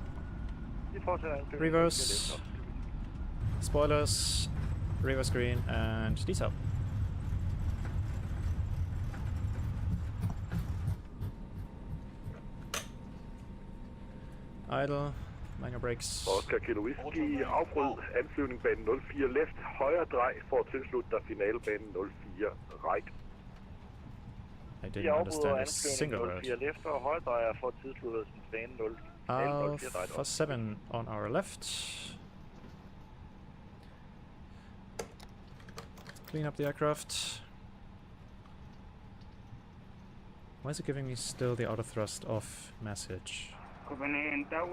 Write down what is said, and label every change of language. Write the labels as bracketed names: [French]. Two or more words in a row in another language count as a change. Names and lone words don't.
[English] Reverse. Spoilers. Reverse green and diesel. Idle, manual brakes. [Danish] Oscar Kilo Whisky, afbryd anflyvning 04 left, højre drej for at tilslutte dig finalebanen 04 right. [English] I didn't understand a single word. [Danish] Left og højre drejer for at tilslutte os banen 04 right. [English] For 7 on our left. Clean up the aircraft. Why is it giving me still the auto thrust off message? Copenhagen Tower,